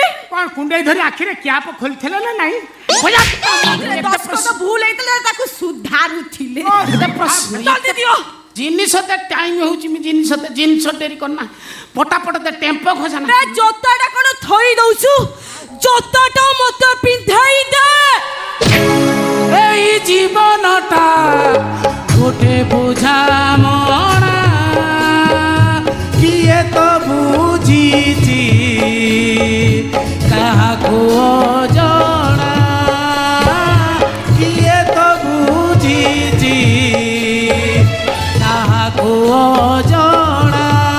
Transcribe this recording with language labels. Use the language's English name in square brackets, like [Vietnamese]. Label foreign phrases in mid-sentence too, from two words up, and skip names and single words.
[Odia] କ'ଣ କୁଣ୍ଡେଇ ଧରି ଆଖିରେ କ୍ୟାପ ଖୋଲିଥିଲେ ନା ନାହିଁ ବଜା ଦସ୍ତଖତ ଭୁଲ ହେଇଥିଲା ତାକୁ ସୁଧାରୁଥିଲେ ଜଲ୍ଦି ଦିଅ ଜିନିଷ ଦେ ଟାଇମ୍ ହେଉଛି ମୁଁ ଜିନିଷ ଡେରି କରନା ପଟାପଟ ଦେ ଟେମ୍ପୋ ଖୋଜା ନା ଜୋତାଟା କ'ଣ ଥୋଇ ଦଉଛୁ ଜୋତାଟା ମତେ ପିନ୍ଧାଇ ଦେ ଏଇ ଜୀବନଟା ଗୋଟେ ବୁଝାମଣା କିଏ ତ ବୁଝିଛି କାହାକୁ ଜଣା କିଏ ତ ବୁଝିଛି କାହାକୁ ଜଣା